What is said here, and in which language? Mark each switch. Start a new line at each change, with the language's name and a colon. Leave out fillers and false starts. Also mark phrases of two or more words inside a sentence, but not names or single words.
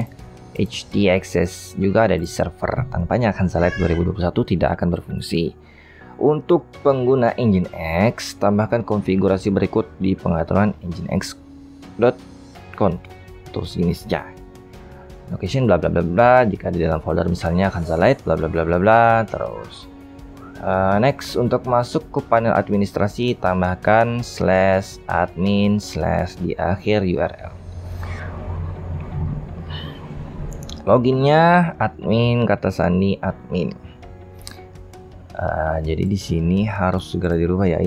Indonesian: htaccess juga ada di server. Tanpanya Kanzalite 2021 tidak akan berfungsi. Untuk pengguna Nginx, tambahkan konfigurasi berikut di pengaturan nginx.conf. Terus gini saja. Location bla bla bla bla, jika di dalam folder misalnya Kanzalite bla bla bla bla bla. Terus next, untuk masuk ke panel administrasi tambahkan /admin/ di akhir URL. Loginnya admin, kata sandi admin. Jadi di sini harus segera dirubah ya.